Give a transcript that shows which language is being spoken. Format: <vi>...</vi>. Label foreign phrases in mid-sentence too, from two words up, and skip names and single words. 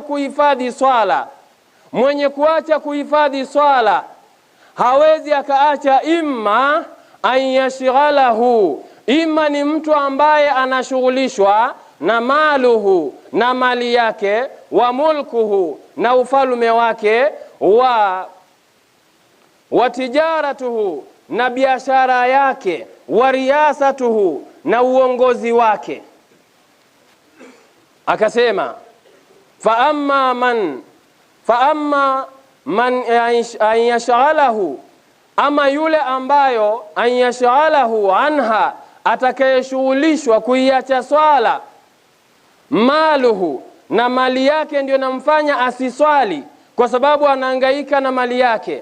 <sw>kuhifadhi swala, mwenye kuacha kuhifadhi swala hawezi akaacha,</sw> <ar>إما أن يشغله,</ar> <sw>imma ni mtu ambaye anashughulishwa na maluhu, na mali yake,</sw> <ar>وملكه,</ar> <sw>na ufalume wake,</sw> <ar>وتجارته,</ar> <sw>na biashara yake,</sw> <ar>ورياسته,</ar> <sw>na uongozi wake. Akasema,</sw> <ar>فأما من أن يشغله,</ar> <sw>ama yule ambayo</sw> <ar>أن يشغله عنها,</ar> <sw>atakayeshughulishwa kuiacha swala, maluhu, na mali yake ndio namfanya asiswali kwa sababu anahangaika na mali yake.</sw>